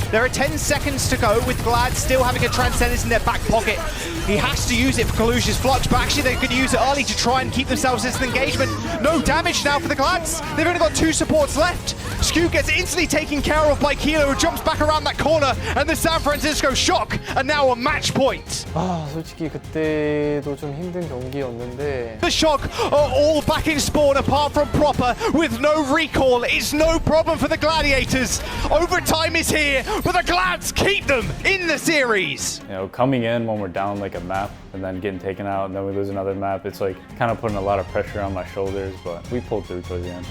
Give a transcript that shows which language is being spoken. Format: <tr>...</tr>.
<en>There are 10 seconds to go with Glad still having a transcendence in their back pocket. He has to use it for Kalush's flux, but actually they're going to use it early to try and keep themselves in engagement. No damage now for the Glads. They've only got 2 supports left. Skew gets instantly taken care of by Kilo, who jumps back around that corner, and the San Francisco Shock are now on match point.</en> <ko>솔직히 그때도 좀 힘든 경기였는데</ko> <en>The Shock are all back in spawn apart from Proper with no recall. It's no problem for the Gladiators. Overtime is here, but the Glads keep them in the series. You know, coming in when we're down like a map and then getting taken out, and then we lose another map. It's like kind of putting a lot of pressure on my shoulders, but we pulled through towards the end.</en>